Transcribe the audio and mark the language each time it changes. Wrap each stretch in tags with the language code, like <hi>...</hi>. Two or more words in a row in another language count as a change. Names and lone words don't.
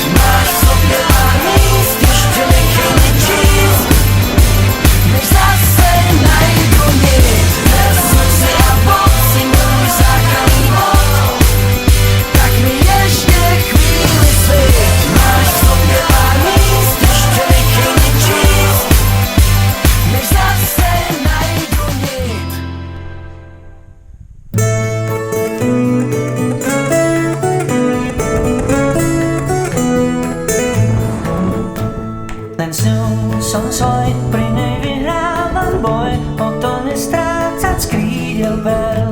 <cs>Máš v sobě pár míst, ještě nechej mě číst, než zase najdu nic. Krev, slzy a pot si můj záchranný bod, tak mi ještě chvíli svěť. Máš v sobě pár míst, ještě nechej mě číst, než zase najdu nic.</cs> <sk>Len s ňou som svoj, pri nej vyhrávam boj, o to nestrácať z krídel bel.</sk>